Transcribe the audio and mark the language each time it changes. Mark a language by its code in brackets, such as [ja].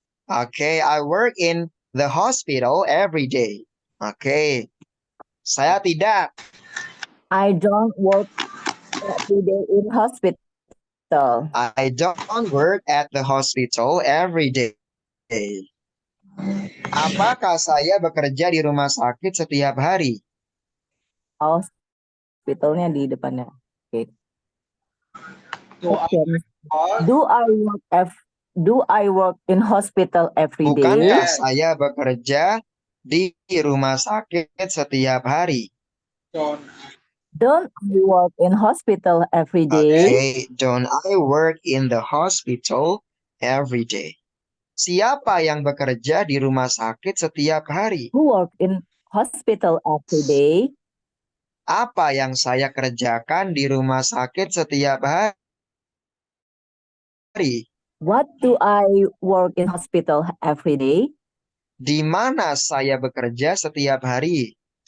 [en] Okay, I work in the hospital every day. [id] Okay. Saya tidak. [en] I don't work every day in hospital. I don't work at the hospital every day. [id] Apakah saya bekerja di rumah sakit setiap hari? Hospitalnya di depannya. [en] Oke. Question. Do I work in hospital every day? [id] Bukankah saya bekerja di rumah sakit setiap hari? [en] Don't I work in hospital every day? Okay, don't I work in the hospital every day? [id] Siapa yang bekerja di rumah sakit setiap hari? [en] Who work in hospital every day? [id] Apa yang saya kerjakan di rumah sakit setiap hari? [en] What do I work in hospital every day? [id] Di mana saya bekerja setiap hari?